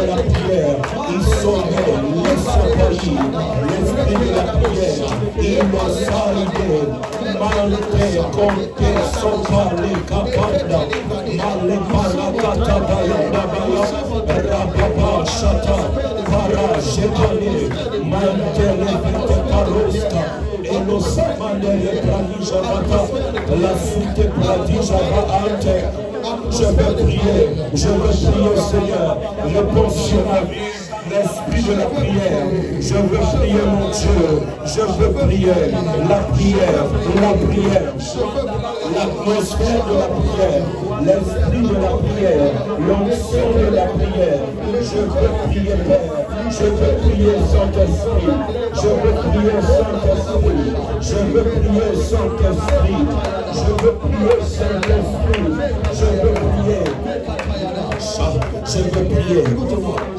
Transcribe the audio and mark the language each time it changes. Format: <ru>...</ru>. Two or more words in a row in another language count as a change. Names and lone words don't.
<fr>la prière, il saurait, l'esprit de la prière, il m'a salvé, malgré compté son palais, capanda, malé parakata, bayandabaya, rababa, chata, para, jebane, mantele, vete parosta, et nos samandele, pradijabata, la soute pradijabata. Je veux prier, Seigneur, réponds sur ma vie, l'esprit de la prière, je veux prier mon Dieu, je veux prier, la prière, l'atmosphère de la prière, l'esprit de la prière, l'onction de la prière, je veux prier Père, je veux prier Saint-Esprit, je veux prier Saint-Esprit, je veux prier Saint-Esprit, je veux prier Saint-Esprit, je veux prier, écoute-moi.</fr>